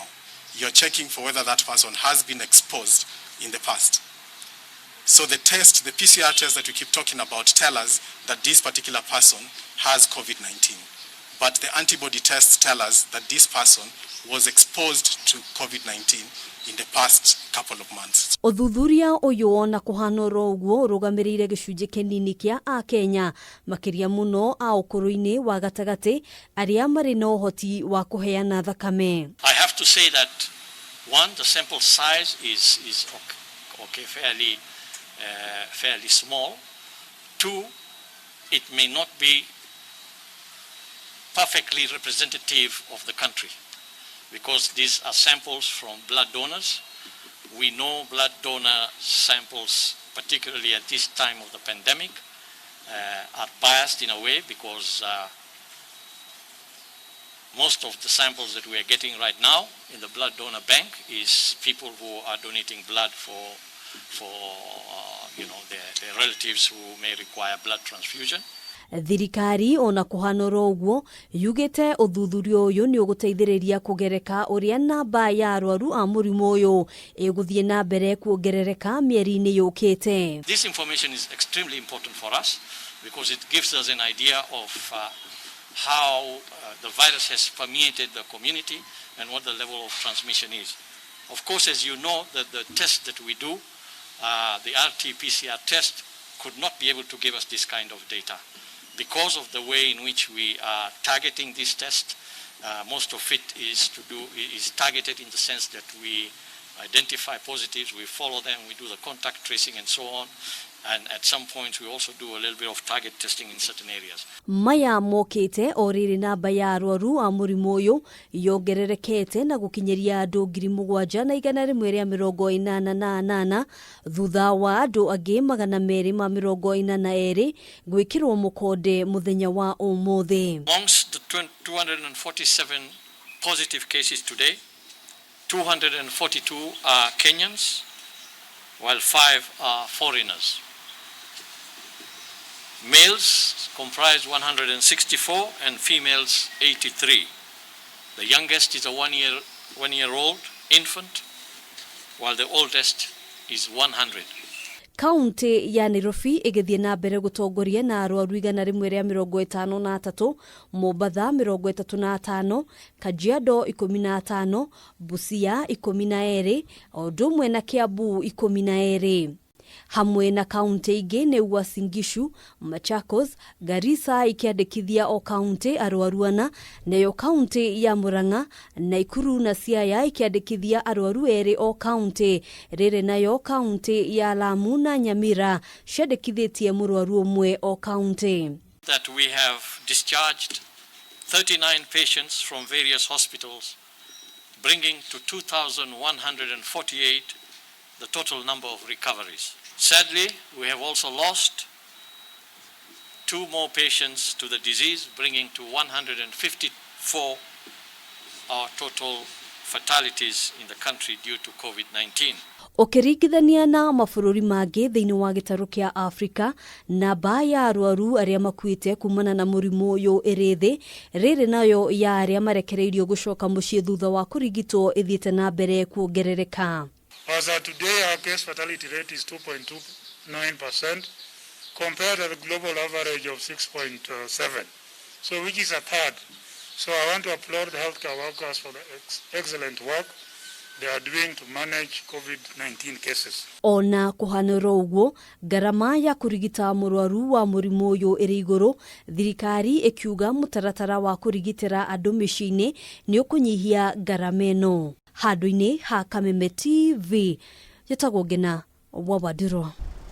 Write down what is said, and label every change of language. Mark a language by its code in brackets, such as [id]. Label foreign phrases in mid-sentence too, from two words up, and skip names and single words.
[en] You're checking for whether that person has been exposed in the past. So the PCR test that we keep talking about tell us that this particular person has COVID-19. But the antibody tests tell us that this person was exposed to COVID-19 in the past couple of months. [ki] Uthuthuria uyu na kuhanoro uguo rugamirire gicunji kinini kia Akenya makiria muno a ukuru-ini wa gatagati aria mari na uhoti wa kuheana thakame. [en] I have to say that one, the sample size is okay, fairly small. Two, it may not be perfectly representative of the country, because these are samples from blood donors. We know blood donor samples, particularly at this time of the pandemic, are biased in a way because most of the samples that we are getting right now in the blood donor bank is people who are donating blood for their relatives who may require blood transfusion. [ki] Thirikari ona kuhanoro uguo yugite uthuthurio uyu ni uguteithiriria kugereka uria namba ya arwaru a murimu uyu iguthie na mbere kuongerereka mieri-ini yukite. [en] This information is extremely important for us because it gives us an idea of how the virus has permeated the community and what the level of transmission is. Of course, as you know, the test that we do, the RT-PCR test, could not be able to give us this kind of data. Because of the way in which we are targeting this test, most of it is targeted in the sense that we identify positives, we follow them, we do the contact tracing and so on. And at some point we also do a little bit of target testing in certain areas. [ki] Maya mokite oriri namba ya arwaru a murimu uyu yongererekete na gukinyeria andu 7,188 thutha wa andu angi 242 gwikirwo mukonde muthenya wa umuthi. [en] Amongst the 247 positive cases today, 242 are Kenyans, while 5 are foreigners. Males comprise 164 and females 83. The youngest is a one-year-old infant, while the oldest is 100. [ki] Kaunti ya Nairobi igithie na mbere gutongoria na arwaru 153, Mombasa 35, Kajiado 15, Busia 12, odumwe na Kiambu 12. Hamwe na kaunti ingi ni Uasin Gishu, Machakos, Garissa ikiandikithia o kaunti arwaruana, nayo kaunti ya Murang'a, Nakuru na Siaya ikiandikithia arwaru eri o kaunti, riri nayo kaunti ya Lamu na Nyamira ciandikithitie murwaru umwe o kaunti. [en] That we have discharged 39 patients from various hospitals, bringing to 2,148 the total number of recoveries. Sadly, we have also lost 2 more patients to the disease, bringing to 154 our total fatalities in the country due to COVID-19. [ki] Ukiringithania na mabũrũri mangĩ thĩinĩ wa gĩtarũ kĩa Afrika, namba ya arwaru arĩa makuĩte kumana na mũrimũ ũyũ ĩrĩ thĩ, rĩrĩ nayo ya arĩa marekereirio gũcoka mũciĩ thutha wa kũrigitwo ĩthiĩte na mbere kuongerereka. [en] As of today, our case fatality rate is 2.29% compared to the global average of 6.7%, so which is a third. So I want to applaud the healthcare workers for the excellent work they are doing to manage COVID-19 cases. [ki] Ona kuhanira uguo garama ya kurigita murwaru wa murimu uyu iri iguru, thirikari ikiuga mutaratara wa kurigitira andu micini ni ukunyihia garama ino. Handu-ini ha Kameme TV, yetagwo Ngina wa Wadiro.